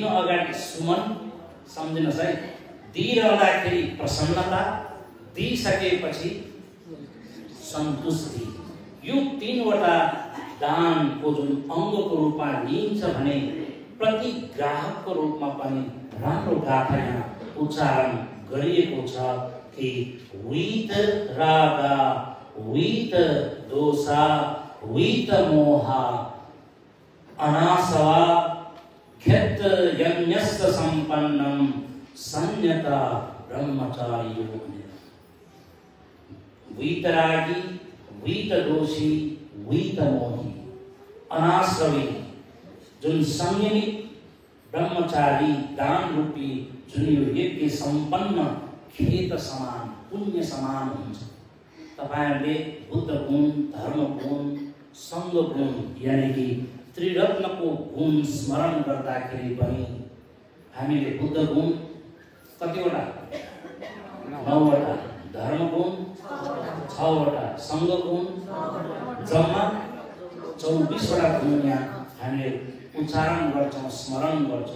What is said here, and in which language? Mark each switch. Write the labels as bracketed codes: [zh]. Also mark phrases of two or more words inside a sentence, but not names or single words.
[ne] अगाडि सुमन सम्झिनुहोस् है, दिइरहँदाखेरि प्रसन्नता, दिइसकेपछि सन्तुष्टि, यो तीनवटा दानको जुन अङ्गको रूपमा लिइन्छ भने प्रति ग्राहकको रूपमा पनि राम्रो गाथा यहाँ उच्चारण गरिएको छ कि [pi] वीत रागा वीत दोषा वीत मोहा अनासवा ख्यत यज्ञस्थ संपन्नम संयता ब्रह्मचारियो। [ne] वीतरागी वीत दोषी वीत मोही अनाश्रवी जुन संयमी ब्रह्मचारी दान रूपी जुन यो यज्ञ सम्पन्न खेत समान पुण्य समान हुन्छ। तपाईहरुले बुद्ध गुण, धर्म गुण, संघ गुण यानी कि त्रिरत्नको गुण स्मरण गर्दाखेरि पनि हामीले बुद्ध गुण कतिवटा 9 वटा, धर्म गुण 6 वटा, संघ गुण जम्मा 24 वटा गुण यहाँ हामीले उच्चारण गर्छौं, स्मरण गर्छौं।